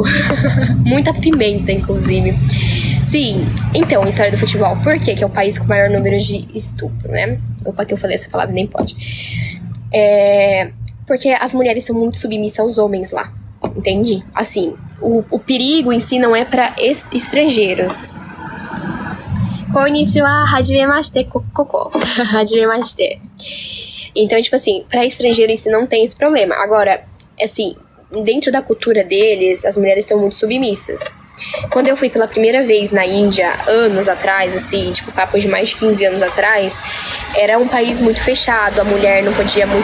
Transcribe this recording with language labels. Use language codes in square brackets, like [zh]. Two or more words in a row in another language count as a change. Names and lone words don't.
[pt] Muita pimenta, inclusive. Sim, então, história do futebol. Por quê? Que é o país com o maior número de estupro, né? Opa, que eu falei essa palavra, nem pode. Porque as mulheres são muito submissas aos homens lá, entende? Assim, o perigo em si não é pra estrangeiros. [ja] こんにちは、はじめまして、ここ. はじめまして. [pt] Então, tipo assim, pra estrangeiro em si não tem esse problema. Agora, assim, dentro da cultura deles, as mulheres são muito submissas. Quando eu fui pela primeira vez na Índia, anos atrás, assim, tipo, papo de mais de 15 anos atrás, era um país muito fechado, a mulher não podia muito...